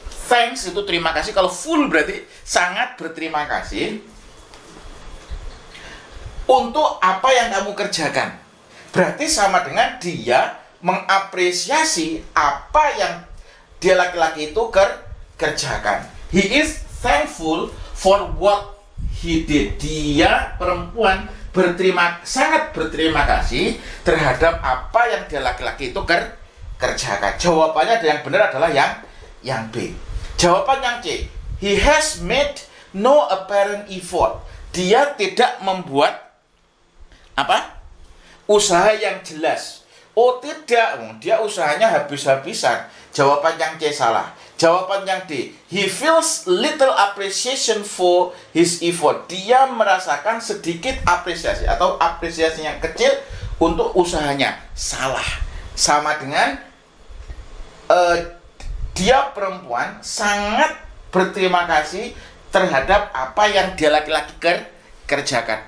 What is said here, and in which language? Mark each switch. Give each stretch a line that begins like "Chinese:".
Indonesian: Thanks itu terima kasih. Kalau full berarti sangat berterima kasih untuk apa yang kamu kerjakan. Berarti sama dengan dia mengapresiasi apa yang dia laki-laki itu kerjakan.
English: He is thankful for what he did.
Indonesian: Dia perempuan sangat berterima kasih terhadap apa yang dia laki-laki itu kerjakan. Jawabannya yang benar adalah yang B. Jawaban yang C.
English: He has made no apparent effort.
Indonesian: Dia tidak membuat usaha yang jelas. Oh tidak, dia usahanya habis-habisan. Jawaban yang C salah. Jawaban yang D,
English: he feels little appreciation for his effort.
Indonesian: Dia merasakan sedikit apresiasi atau apresiasi yang kecil untuk usahanya. Salah. Sama dengan dia perempuan sangat berterima kasih terhadap apa yang dia laki-laki kerjakan.